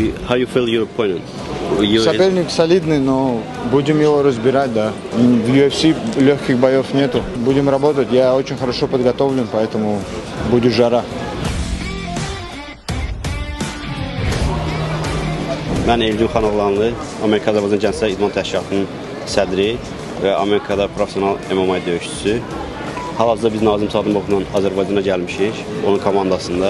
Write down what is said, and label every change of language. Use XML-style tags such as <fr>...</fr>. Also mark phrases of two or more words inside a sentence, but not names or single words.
<en>How you feel your opponent?</en> <ru>Соперник солидный, но будем его разбирать, да. В UFC легких боев нету. Будем работать. Я очень хорошо подготовлен, поэтому будет жара.</ru> <az>Mən Elgin Xanoğlanlı, Amerika Azərbaycan Gənclər İdman Təşkilatının sədri və Amerikada professional MMA döyüşçüsü. Hal-hazırda biz Nazim Sadımovla Azərbaycana gəlmişik, onun komandasında.</az>